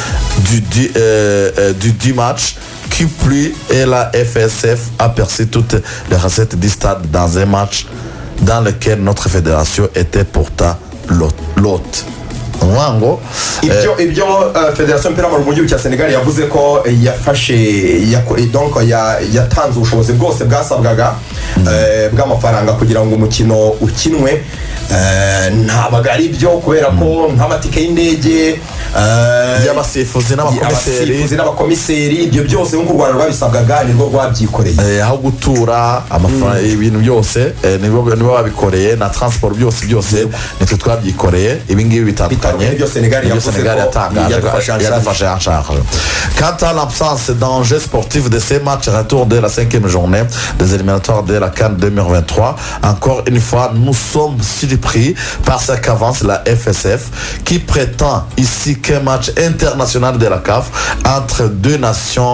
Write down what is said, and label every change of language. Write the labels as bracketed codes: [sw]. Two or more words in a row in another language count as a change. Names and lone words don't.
[fr] du match, qui plus et la FSF a perçu toutes les recettes du stade dans un match dans lequel notre fédération était pourtant l'hôte. [rw] ibyo federasiyo y'umupira w'amaguru mu gihugu cya Senegal yavuze ko yatanze ubushobozi bwose bwasabwaga bw'amafaranga kugira ngo umukino ukinwe. Ntabwo ari byo kubera ko nk'amatike y'indege y'abasifuzi n'abakomiseri ibyo byose nk'uko u Rwanda rwabisabwaga nirwo rwabyikoreye, aho gutura amafaranga ibintu byose nibo babikoreye na transport byose nitwe twabyikoreye. Ibi ngibi bitandukanye ibyo Senegal yatangaje yadufashe [fr] en charge. Quant à l'absence d'enjeux sportifs de ces matchs retour de la 5e journée des éliminatoires de la CAN 2023, encore une fois nous sommes surpris par ce qu'avance la FSF, qui prétend ici qu'un match international de la CAF entre 2 nations